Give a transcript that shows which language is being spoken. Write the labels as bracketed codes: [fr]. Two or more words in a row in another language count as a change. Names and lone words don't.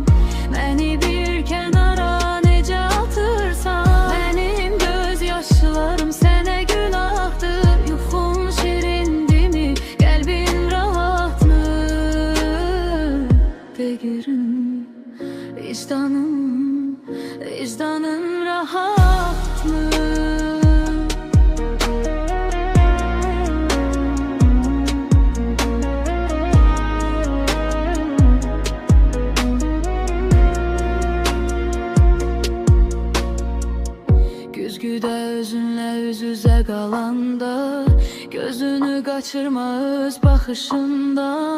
[tr] Beni bir kenara nece atırsan, benim gözyaşlarım sene günahdır. [az] Yuxun şirindi mi, kalbin rahat mı? Begirim, vicdanın rahat mı? Güzgüdə özünlə üz-üzə qalanda, gözünü qaçırma öz baxışından.